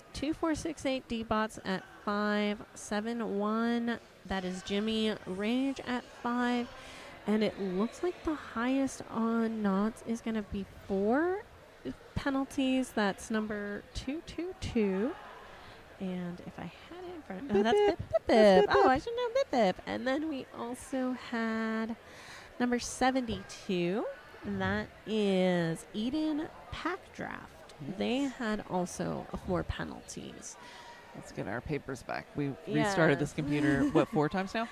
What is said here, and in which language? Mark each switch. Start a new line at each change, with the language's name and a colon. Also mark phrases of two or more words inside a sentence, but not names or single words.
English: 2468 D-Bots at 5. 7-1. That is Jimmy Rage at 5. And it looks like the highest on Nantes is going to be 4 penalties. That's number 222. And if I had it in front, Bip, that's bip. Bip Bip. Bip, Oh, bip. I should know Bip Bip. And then we also had number 72. And that is Eden Pack Draft. They had also 4 penalties. Let's get our papers back. We restarted this computer, 4 times now?